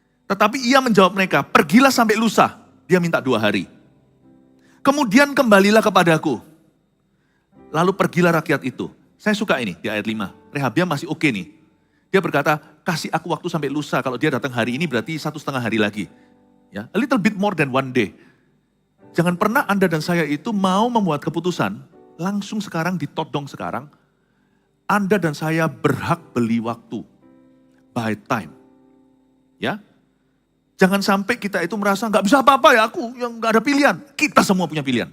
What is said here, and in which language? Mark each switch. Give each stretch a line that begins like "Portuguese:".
Indonesian: Tetapi ia menjawab mereka, pergilah sampai lusa. Dia minta 2 hari. Kemudian kembalilah kepadaku. Lalu pergilah rakyat itu. Saya suka ini di ayat 5. Rehabeam masih oke nih. Dia berkata, kasih aku waktu sampai lusa. Kalau dia datang hari ini berarti 1,5 hari lagi.
English: Ya, a little bit more than 1 day.
Indonesian: Jangan pernah Anda dan saya itu mau membuat keputusan, langsung sekarang ditodong sekarang. Anda dan saya berhak beli waktu.
English: Buy time.
Indonesian: Ya, Jangan sampai kita itu merasa nggak bisa apa-apa ya aku yang nggak ada pilihan. Kita semua punya pilihan.